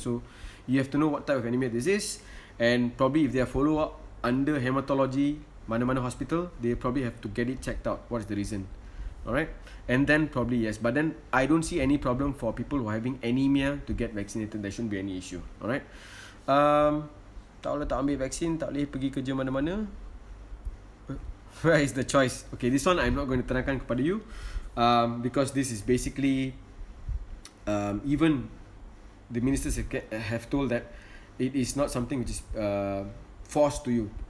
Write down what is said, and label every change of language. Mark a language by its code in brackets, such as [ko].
[en] So you have to know what type of anemia this is, and probably if they are follow up under hematology, [ms] mana-mana hospital, [en] they probably have to get it checked out. What is the reason? Alright, and then probably yes, but then I don't see any problem for people who are having anemia to get vaccinated. There shouldn't be any issue. Alright. [ms] Tak boleh tak ambil vaksin, tak boleh pergi kerja mana-mana. [en] Where is the choice? Okay, this one I'm not going to [ms] terangkan kepada [en] you, because this is basically even the ministers have told that it is not something which is forced to you.